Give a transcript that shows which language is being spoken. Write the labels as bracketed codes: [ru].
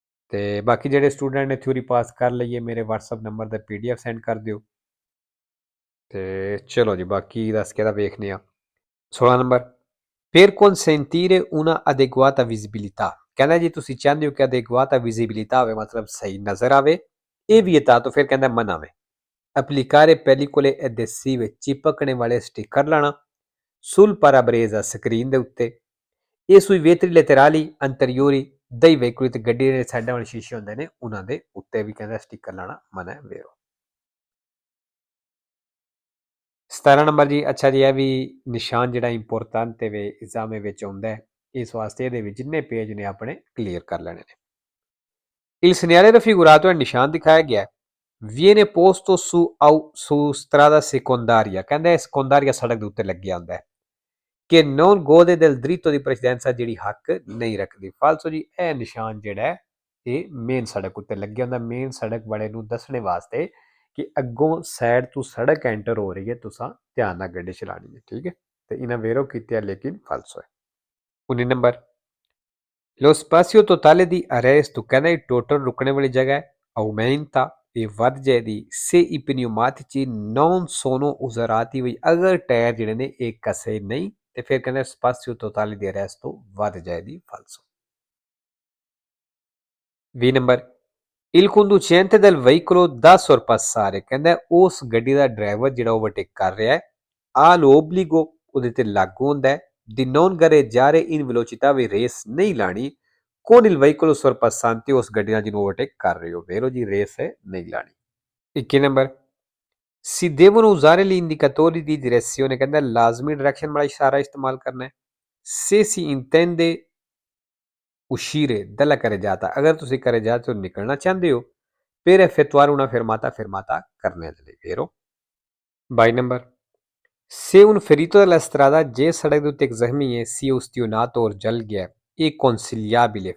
[pa] ਤੇ ਬਾਕੀ ਜਿਹੜੇ ਸਟੂਡੈਂਟ ਨੇ ਥਿਊਰੀ ਪਾਸ ਕਰ ਲਈਏ, ਮੇਰੇ WhatsApp ਨੰਬਰ ਤੇ PDF ਸੈਂਡ ਕਰ ਦਿਓ। ਤੇ ਚਲੋ ਜੀ, ਬਾਕੀ ਦੱਸ ਕੇ ਤਾਂ ਵੇਖਨੇ ਆ। 16 number, [it] per consentire una adeguata visibilità। [pa] ਕਹਿੰਦਾ ਜੀ ਤੁਸੀਂ ਚਾਹੁੰਦੇ ਹੋ ਕਿ [it] adeguata visibilità [pa] ਹੋਵੇ, ਮਤਲਬ ਸਹੀ ਨਜ਼ਰ ਆਵੇ। ਇਹ ਵੀ ਤਾਂ ਫਿਰ ਕਹਿੰਦਾ ਮਨਾ ਵੇ। [it] applicare pellicole adesive [pa] ਚਿਪਕਣੇ ਵਾਲੇ ਸਟicker ਲਾਣਾ [it] sul parabrezza [pa] ਸਕਰੀਨ ਦੇ ਉੱਤੇ [it] e sui vetri laterali anteriori dei veicoli। [pa] ਤੇ ਗੱਡੀ ਦੇ ਸਾਈਡਾਂ ਵਾਲੇ ਸ਼ੀਸ਼ੇ ਹੁੰਦੇ ਨੇ ਉਹਨਾਂ ਦੇ ਉੱਤੇ ਵੀ ਕਹਿੰਦਾ ਸਟicker ਲਾਣਾ ਮਨਾ ਹੈ ਵੇਰੋ। 17 ਨੰਬਰ ਜੀ, ਅੱਛਾ ਜੀ, ਇਹ ਵੀ ਨਿਸ਼ਾਨ ਜਿਹੜਾ ਇੰਪੋਰਟੈਂਟ ਵੇ ਐਗਜ਼ਾਮ ਵਿੱਚ ਆਉਂਦਾ ਹੈ, ਇਸ ਵਾਸਤੇ ਇਹਦੇ ਵਿੱਚ ਜਿੰਨੇ ਪੇਜ ਨੇ ਆਪਣੇ ਕਲੀਅਰ ਕਰ ਲੈਣੇ ਨੇ। [it] Il segnale raffigurato è [pa] ਨਿਸ਼ਾਨ ਦਿਖਾਇਆ ਗਿਆ ਹੈ। [it] viene posto su strada secondaria। [pa] ਕਹਿੰਦਾ ਇਹ secondaria ਸੜਕ ਦੇ ਉੱਤੇ ਲੱਗਿਆ ਹੁੰਦਾ ਹੈ ਕਿ [it] non gode del diritto di precedenza, [pa] ਜਿਹੜੀ ਹੱਕ ਨਹੀਂ ਰੱਖਦੀ। ਫਾਲਸੋ ਜੀ, ਇਹ ਨਿਸ਼ਾਨ ਜਿਹੜਾ ਹੈ ਇਹ ਮੇਨ ਸੜਕ ਉੱਤੇ ਲੱਗਿਆ ਹੁੰਦਾ, ਮੇਨ ਸੜਕ ਵਾਲੇ ਨੂੰ ਦੱਸਣੇ ਵਾਸਤੇ ਕਿ ਅੱਗੋਂ ਸਾਈਡ ਤੋਂ ਸੜਕ ਐਂਟਰ ਹੋ ਰਹੀ ਹੈ, ਤੁਸੀਂ ਧਿਆਨ ਨਾਲ ਗੱਡੀ ਚਲਾਣੀ ਹੈ। ਠੀਕ ਹੈ। ਤੇ ਇਹਨਾਂ ਵੇਰੋ ਕੀਤੀ ਹੈ ਲੇਕਿਨ ਫਾਲਸੋ ਹੈ। [it] 19 ਨੰਬਰ, lo spazio totale di arresto। [pa] ਕਹਿੰਦਾ ਇਹ ਟੋਟਲ ਰੁਕਣੇ ਵਾਲੀ ਜਗ੍ਹਾ ਹੈ [it] aumenta, [pa] ਇਹ ਵੱਧ ਜਾਏਗੀ [it] se i pneumatici non sono usurati। [pa] ਵੀ ਅਗਰ ਟਾਇਰ ਜਿਹੜੇ ਨੇ ਇਹ ਕਸੇ ਨਹੀਂ ਤੇ ਫਿਰ ਕਹਿੰਦਾ [it] spazio totale di arresto [pa] ਵੱਧ ਜਾਏਗੀ ਫਾਲਸੋ। [it] 20 ਨੰਬਰ, il conducente del veicolo da sorpassare। [pa] ਕਹਿੰਦਾ ਉਸ ਗੱਡੀ ਦਾ ਡਰਾਈਵਰ ਜਿਹੜਾ ਓਵਰਟੇਕ ਕਰ ਰਿਹਾ ਹੈ [it] ha l'obbligo, [pa] ਉਹਦੇ ਤੇ ਲਾਗੂ ਹੁੰਦਾ ਹੈ [it] di non gareggiare in velocità, [pa] we race ਨਹੀਂ ਲਾਣੀ [it] con il veicolo sorpassante, [pa] ਉਸ ਗੱਡੀ ਨਾਲ ਜਿਹਨੂੰ ਓਵਰਟੇਕ ਕਰ ਰਹੇ ਹੋ ਵੇਰੋ ਜੀ, ਰੇਸ ਹੈ ਨਹੀਂ ਲਾਣੀ। [it] 21 ਨੰਬਰ, si devono usare gli indicatori di direzione। [pa] ਕਹਿੰਦਾ ਲਾਜ਼ਮੀ ਡਾਇਰੈਕਸ਼ਨ ਵਾਲਾ ਇਸ਼ਾਰਾ ਇਸਤੇਮਾਲ ਕਰਨਾ ਹੈ [it] se si intende uscire dalla carreggiata। [pa] ਅਗਰ ਤੁਸੀਂ carreggiata ਤੋਂ ਨਿਕਲਣਾ ਚਾਹੁੰਦੇ ਹੋ [it] per effettuare una fermata [pa] ਕਰਨੇ ਦੇ ਲਈ ਵੇਰੋ। 22 number, [it] se un ferito della strada, [pa] ਜੇ ਸੜਕ ਦੇ ਉੱਤੇ ਇੱਕ ਜ਼ਖਮੀ ਹੈ [it] si ustionato [pa] ਔਰ ਜਲ ਗਿਆ ਇਹ consigliabile।